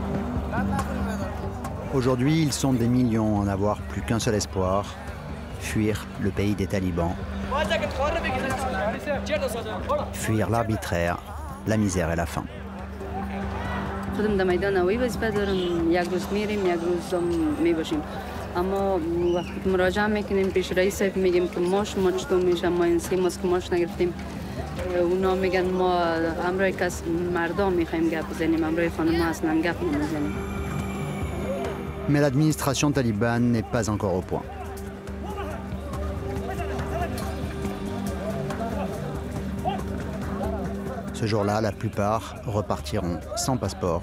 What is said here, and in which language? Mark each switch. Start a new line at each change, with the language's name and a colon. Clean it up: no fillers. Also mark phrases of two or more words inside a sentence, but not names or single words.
French: Aujourd'hui, ils sont des millions à n'avoir plus qu'un seul espoir, fuir le pays des talibans, fuir l'arbitraire, la misère et la faim.
Persian: خودم در میدان هوایی وظیفه دارم یک روز میریم یک روز می باشیم اما وقتی که مراجعه میکنیم پیش رئیس میگیم که ما چطور میشه ما این 3 ماه که ماش نگرفتیم اونا میگن ما همراه کس مردم میخوایم گپ بزنیم همراه خانم اصلا گپ نمیزنیم.
French: Mais l'administration talibane n'est pas encore au point. Ce jour-là, la plupart repartiront sans passeport.